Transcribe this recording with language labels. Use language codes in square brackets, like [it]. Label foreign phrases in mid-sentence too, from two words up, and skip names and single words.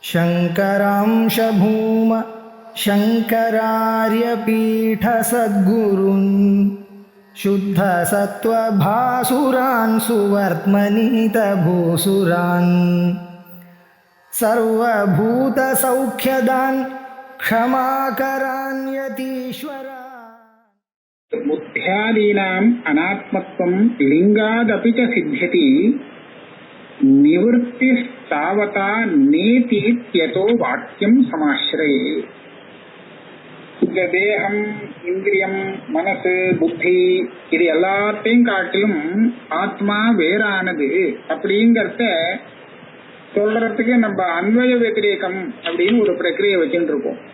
[sa] शङ्करांश भूम शङ्करार्यपीठसद्गुरून् शुद्धसत्त्वभासुरान् सुवर्त्मनीतभूसुरान् सर्वभूतसौख्यदान् क्षमाकरान् यतीश्वरान्। बुद्ध्यादीनाम् अनात्मत्वं लिंगादपि च सिद्ध्यति निवृत्तिस्तावता नेतीत्यतो वाक्यं समाश्रये। [ta] இந்த தேகம், இந்திரியம், மனசு, புத்தி இது எல்லாத்தையும் காட்டிலும் ஆத்மா வேறானது அப்படிங்கறத சொல்றதுக்கு நம்ம [sa] अन्वय व्यतिरेकम् [ta] அப்படின்னு ஒரு பிரக்கிரியை வச்சுட்டு இருக்கோம்.